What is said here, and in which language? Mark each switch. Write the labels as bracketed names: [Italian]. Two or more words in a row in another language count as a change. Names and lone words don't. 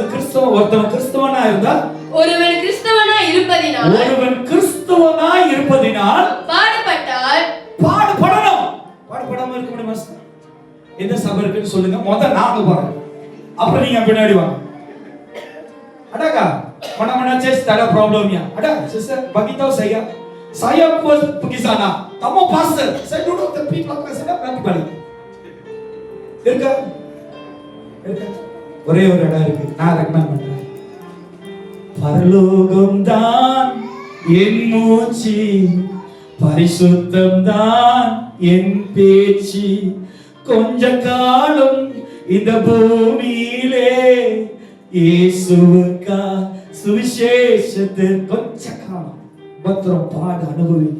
[Tamil] கிறிஸ்தவ ஒருத்தவன் கிறிஸ்தவனா இருந்தா, ஒருவன் கிறிஸ்தவனா இருப்பதினால் பாடுபட்டால் பாடுபடணும். பாடுபடாம இருக்க முடியுமா? எந்த சபை இருக்குன்னு சொல்லுங்க. முதல்ல நாங்க போறோம், அப்புறம் நீங்க பின்னாடி வாங்க. [Malay] அடாக்கா mana chest tak ada problemnya. Ada sister bagi tahu saya pergi sana. Kamu pastor, saya duduk tepi belakang sana nanti balik. [Tamil] இருக்கா? ஒரே ஒரு இடம் இருக்கு, நான் ரெக்கமெண்ட் பண்றேன். பரலோகம் தான் என் மூச்சு, பரிசுத்தம் தான் என் பேச்சு, கொஞ்ச காலம் இந்த பூமியிலே இயேசுவுக்கா சுவிசேஷத்தை கொஞ்ச காலம் பத்திரம் பாட அனுபவிக்க.